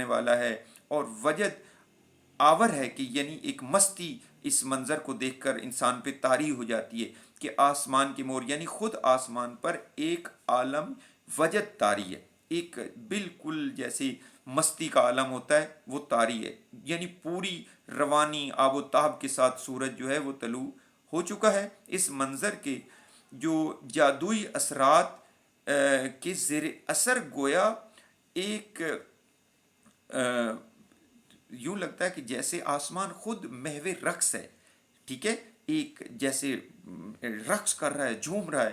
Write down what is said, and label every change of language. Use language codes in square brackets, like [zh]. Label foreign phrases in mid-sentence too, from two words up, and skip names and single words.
[ur] والا ہے اور وجد آور ہے، کہ یعنی ایک مستی اس منظر کو دیکھ کر انسان پہ طاری ہو جاتی ہے کہ آسمان کے مور یعنی خود آسمان پر ایک عالم وجد طاری ہے، ایک بالکل جیسے مستی کا عالم ہوتا ہے وہ طاری ہے، یعنی پوری روانی آب و تاب کے ساتھ سورج جو ہے وہ طلوع ہو چکا ہے۔ اس منظر کے جو جادوئی اثرات کے زیر اثر گویا ایک یوں لگتا ہے کہ جیسے آسمان خود محو رقص ہے، ٹھیک ہے، ایک جیسے رقص کر رہا ہے، جھوم رہا ہے۔